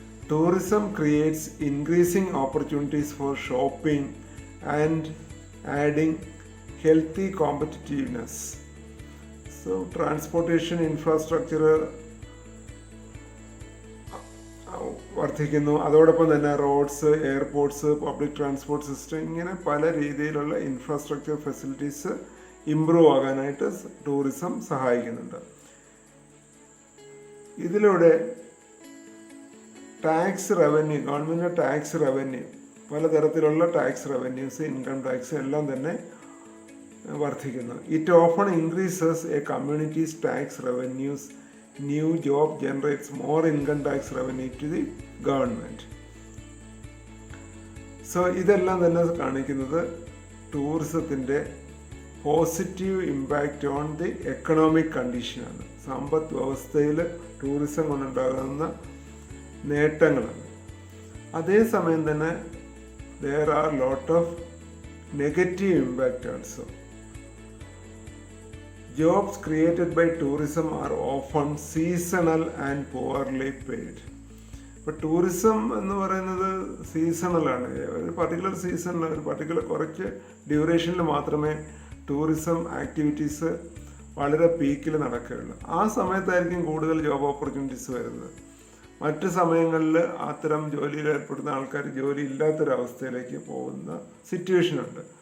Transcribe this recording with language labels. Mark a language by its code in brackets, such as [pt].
[en] Tourism creates increasing opportunities for shopping and adding healthy competitiveness. So transportation infrastructure [ml] വർദ്ധിക്കുന്നു. അതോടൊപ്പം തന്നെ roads, airports, public transport system, ഇങ്ങനെ പല രീതിയിലുള്ള ഇൻഫ്രാസ്ട്രക്ചർ ഫെസിലിറ്റീസ് ഇംപ്രൂവ് ആകാനായിട്ട് ടൂറിസം സഹായിക്കുന്നുണ്ട്. ഇതിലൂടെ tax revenue, government tax revenue, പലതരത്തിലുള്ള ടാക്സ് റവന്യൂസ്, ഇൻകം ടാക്സ് എല്ലാം തന്നെ വർദ്ധിക്കുന്നു. [en] It often increases a communities tax revenues, new job generates more income tax revenue to the government. [ml] So ഇതെല്ലാം തന്നെ കാണിക്കുന്നത് ടൂറിസത്തിൻ്റെ positive impact on the economic കണ്ടീഷനാണ്. സമ്പദ് വ്യവസ്ഥയിൽ ടൂറിസം കൊണ്ടുണ്ടാകുന്ന നേട്ടങ്ങളാണ്. അതേസമയം തന്നെ [en] there are lot of negative impact also. Jobs created by tourism are often seasonal and poorly paid. [ml] ഇപ്പോൾ ടൂറിസം എന്ന് പറയുന്നത് സീസണലാണ്. ഒരു പർട്ടിക്കുലർ സീസണിൽ, ഒരു പർട്ടിക്കുലർ കുറച്ച് ഡ്യൂറേഷനിൽ മാത്രമേ ടൂറിസം ആക്ടിവിറ്റീസ് വളരെ പീക്കിൽ നടക്കുകയുള്ളൂ. ആ സമയത്തായിരിക്കും കൂടുതൽ ജോബ് ഓപ്പർച്യൂണിറ്റീസ് വരുന്നത്. മറ്റ് സമയങ്ങളിൽ അത്തരം ജോലിയിൽ ഏർപ്പെടുന്ന ആൾക്കാർ ജോലി ഇല്ലാത്തൊരവസ്ഥയിലേക്ക് പോകുന്ന സിറ്റുവേഷനുണ്ട്.